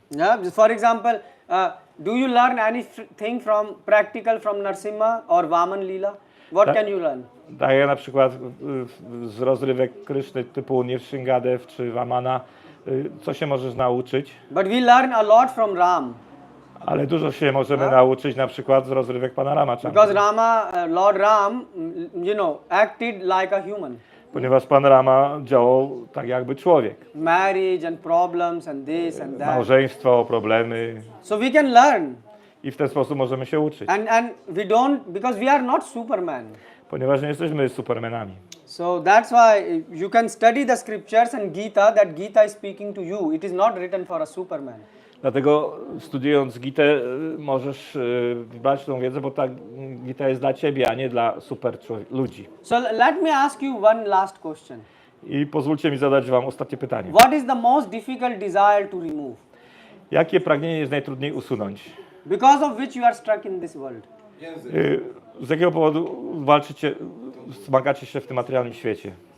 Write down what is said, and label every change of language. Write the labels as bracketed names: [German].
[English] Yeah, for example, do you learn anything practical from Narsimha or Vaman Leela? What can you learn? [Polish] Tak jak na przykład z rozrywek Kryszny typu Nrsingadev czy Vamana, co się możesz nauczyć? [English] But we learn a lot from Ram. [Polish] Ale dużo się możemy nauczyć na przykład z rozrywek Pana Ramachandry. [English] Because Lord Ram, acted like a human. [Polish] Ponieważ Pan Rama działał tak jakby człowiek. [English] Marriage and problems and this and that. [Polish] Małżeństwo, problemy. [English] So we can learn. [Polish] I w ten sposób możemy się uczyć. [English] And we don't, because we are not Superman. [Polish] Ponieważ nie jesteśmy supermenami. [English] So that's why you can study the scriptures and Gita, that Gita is speaking to you. It is not written for a Superman. [Polish] Dlatego studiując Gitę możesz brać tą wiedzę, bo ta Gita jest dla ciebie, a nie dla super ludzi. [English] So let me ask you one last question. [Polish] I pozwólcie mi zadać wam ostatnie pytanie. [English] What is the most difficult desire to remove? [Polish] Jakie pragnienie jest najtrudniej usunąć? [English] Because of which you are stuck in this world. [Polish] Z jakiego powodu walczycie, zmagacie się w tym materialnym świecie?